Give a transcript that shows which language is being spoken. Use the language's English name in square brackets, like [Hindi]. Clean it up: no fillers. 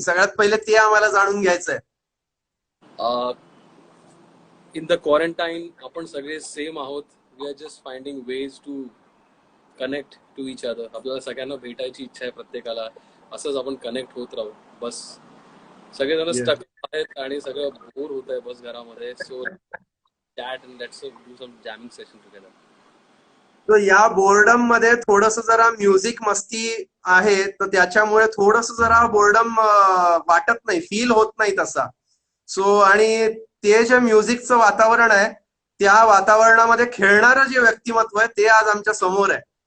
[Marathi] सगळ्यात पहिले ते आम्हाला जाणून घ्यायचंय. Uh, [English] in the quarantine, [Marathi] आपण सगळे सेम आहोत. [English] We are just finding ways to connect to each other. [Marathi] आपल्याला सगळ्यांना भेटायची इच्छा आहे प्रत्येकाला. असंच आपण कनेक्ट होत राहू. बस सगळेजण [English] Yes. [Marathi] स्टक आहेत आणि सगळं बोर होत आहे बस घरामध्ये. [English] So chat and let's do some jamming session together. [Marathi] तर या बोर्डम मध्ये थोडस जरा म्युझिक मस्ती आहे, तर त्याच्यामुळे थोडस जरा बोर्डम वाटत नाही, फील होत नाही तसा. सो आणि ते जे म्युझिकचं वातावरण आहे, त्या वातावरणामध्ये खेळणारं जे व्यक्तिमत्व आहे ते आज आमच्या समोर आहे.